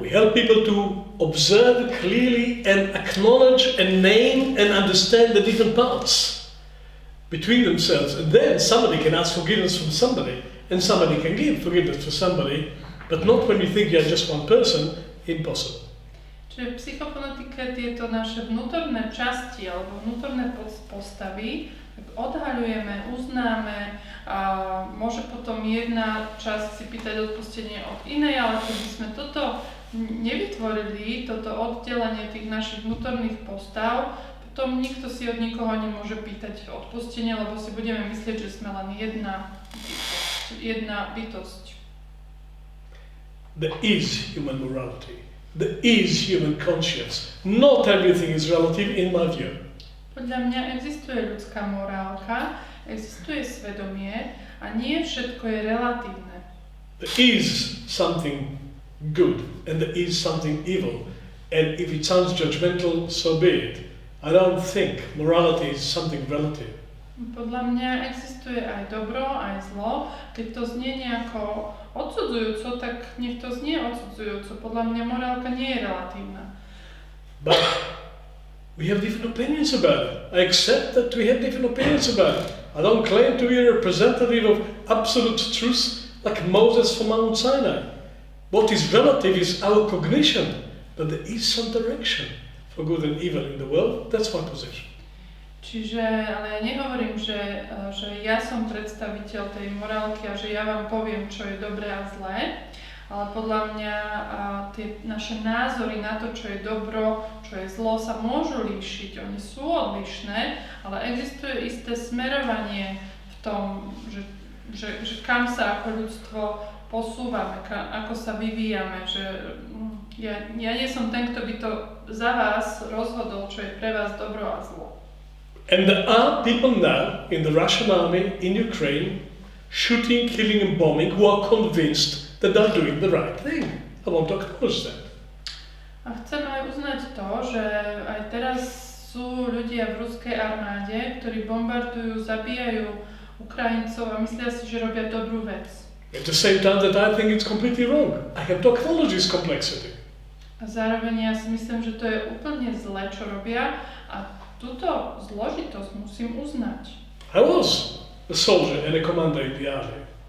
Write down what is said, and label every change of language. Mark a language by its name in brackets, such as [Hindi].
[English] We help people to observe clearly and acknowledge and name and understand the different parts between themselves, and then somebody can ask forgiveness from somebody and somebody can give forgiveness to somebody, but not when you think you're just one person. Impossible. [Slovak] Čiže v psychofonetike tieto naše vnútorné časti alebo vnútorné postavy odhaľujeme, uznáme a môže potom jedna časť si pýtať odpustenie od inej, ale keby sme toto nevytvorili, toto oddelenie tých našich vnútorných postav, potom nikto si od nikoho nemôže pýtať odpustenie, lebo si budeme myslieť, že sme len jedna bytosť. [English] There is human morality. There is human conscience. Not everything is relative in my view. [Slovak] Podľa mňa existuje ľudská morálka, existuje svedomie a nie všetko je relatívne. [English] There is something good and there is something evil. And if it sounds judgmental, so be it. I don't think morality is something relative. [Slovak] Podľa mňa existuje aj dobro, aj zlo. Keď to znie nejako odsudzujúco, tak nech to znie odsudzujúco. Podľa mňa morálka nie je relatívna. [English] But we have different opinions about it. I accept that we have different opinions about it. I don't claim to be a representative of absolute truth like Moses from Mount Sinai. What is relative is our cognition that there is some direction for good and evil in the world. That's my position. [Slovak] Čiže, ale ja nehovorím, že ja som predstaviteľ tej morálky a že ja vám poviem, čo je dobré a zlé, ale podľa mňa tie naše názory na to, čo je dobro, čo je zlo, sa môžu líšiť. Oni sú odlišné, ale existuje isté smerovanie v tom, že kam sa ako ľudstvo posúvame, ako sa vyvíjame, že ja nie som ten, kto by to za vás rozhodol, čo je pre vás dobro a zlo. [English] And there are people now in the Russian army in Ukraine shooting, killing and bombing who are convinced that they're doing the right thing. I want to acknowledge that. [Slovak] A chcem aj uznať to, že aj teraz sú ľudia v ruskej armáde, ktorí bombardujú, zabíjajú Ukrajincov a myslia si, že robia dobrú vec. [English] At the same time that I think it's completely wrong. I have to acknowledge this complexity. [Slovak] A zároveň ja si myslím, že to je úplne zlé, čo robia a túto zložitosť musím uznať. [English] I was a soldier and a commander in the army.